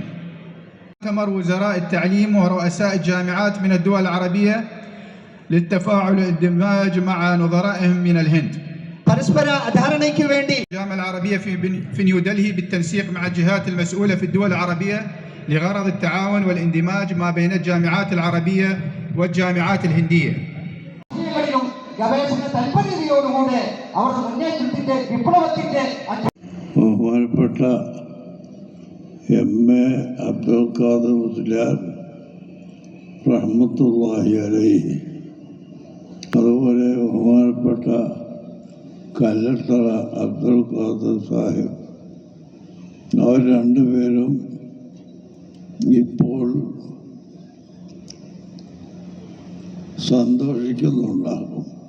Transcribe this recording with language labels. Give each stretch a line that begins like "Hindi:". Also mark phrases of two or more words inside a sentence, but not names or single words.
Arabic: مؤتمر وزراء التعليم ورؤساء الجامعات من الدول العربية للتفاعل والاندماج مع نظرائهم من الهند. الجامعة العربية في نيودلهي بالتنسيق مع الجهات المسؤولة في الدول العربية لغرض التعاون والاندماج ما بين الجامعات العربية والجامعات الهندية.
Malayalam: ബഹുമാനപ്പെട്ട എം.എ. അബ്ദുൽ ഖാദർ മുസ്ലിയാർ റഹ്മത്തുള്ളാഹി അലൈഹി, അതുപോലെ ബഹുമാനപ്പെട്ട കല്ലട്ടറ അബ്ദുൽ ഖാദർ സാഹിബ്, അവർ രണ്ടുപേരും ഇപ്പോൾ സന്തോഷിക്കുന്നുണ്ടാകും.